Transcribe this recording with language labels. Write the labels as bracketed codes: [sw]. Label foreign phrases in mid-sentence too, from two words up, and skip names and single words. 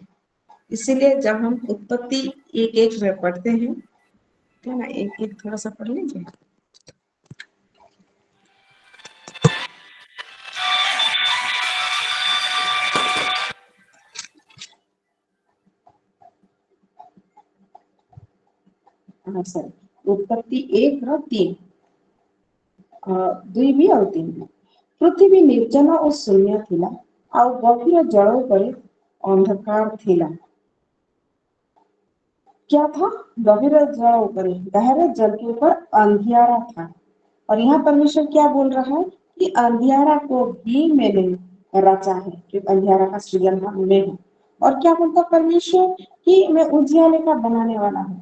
[hi] इसीलिए जब हम उत्पत्ति 1:1 में पढ़ते हैं, है ना, 1:1 थोड़ा सा पढ़ लीजिए। हाँ सर, उत्पत्ति 1:3 [or] ଦୁଇ ବି ଆଉ [hi] 3। [or] ପୃଥ୍ୱୀ ନିର୍ଜନ ଆଉ ଶୂନ୍ୟ ଥିଲା, ଆଉ ଗଭୀର ଜଳ ଉପରେ ଅନ୍ଧକାର ଥିଲା। [hi] क्या था? गभीर जल ऊपर, गहरे जल के ऊपर अंधियारा था। और यहाँ परमेश्वर क्या बोल रहा है कि अंधियारा को भी मैंने रचा है, कि अंधियारा का सृजन मैं हूँ। और क्या बोलता परमेश्वर कि मैं उजियाले का बनाने वाला हूँ।